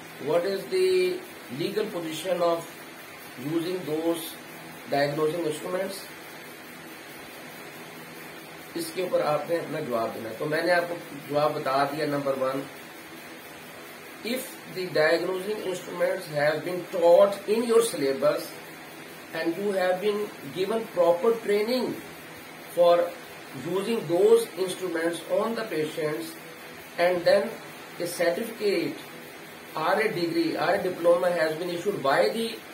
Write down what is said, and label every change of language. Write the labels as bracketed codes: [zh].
[en] What is the legal position of using those diagnosing instruments? [ur] اس کے اوپر آپ نے اپنا جواب دینا ہے. تو میں نے آپ کو جواب بتا دیا. [en] number 1، if the diagnosing instruments have been taught in your syllabus and you have been given proper training for using those instruments on the patients, and then a certificate or a degree or a diploma has been issued by the